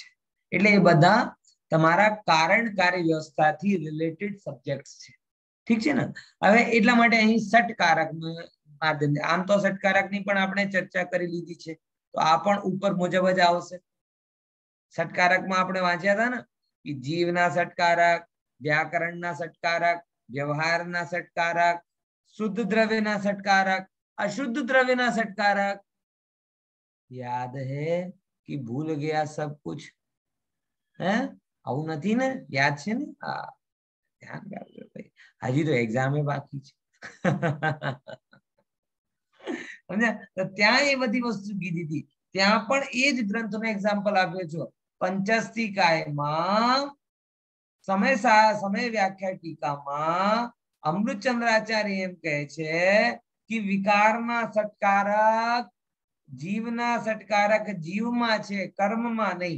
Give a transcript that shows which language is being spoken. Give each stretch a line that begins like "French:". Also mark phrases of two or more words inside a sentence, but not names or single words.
Gujarati: એટલે એ બધા તમારા કારણકારી વ્યવસ્થાથી
English: related subjects
Gujarati: છે. ઠીક છે ને? હવે એટલા માટે અહીં ષટકારક માધ્યમ, આમ તો ષટકારકની પણ આપણે ચર્ચા કરી લીધી છે, તો આ પણ ઉપર મુજબ જ આવશે. ષટકારકમાં આપણે વાંચ્યા હતા ને કે જીવના ષટકારક, વ્યાકરણના ષટકારક, વ્યવહારના ષટકારક, શુદ્ધ દ્રવ્યના ષટકારક, અશુદ્ધ દ્રવ્યના ષટકારક.
Hindi: याद है कि भूल गया सब कुछ?
Gujarati: है આવું નથી ને? યાદ છે ને? હા, ધ્યાન રાખજો ભાઈ, હજી તો એક્ઝામ બાકી છે. સમજ્યા? તો ત્યાં એ બધી વસ્તુ કીધી હતી, ત્યાં પણ એ જ ગ્રંથનો એક્ઝામ્પલ આપ્યો છો. પંચસ્તિકાયમાં સમય વ્યાખ્યા ટીકામાં અમૃતચંદ્રાચાર્ય એમ કહે છે કે વિકારના ષટકારક જીવના ષટકારક જીવમાં છે, કર્મમાં નહીં.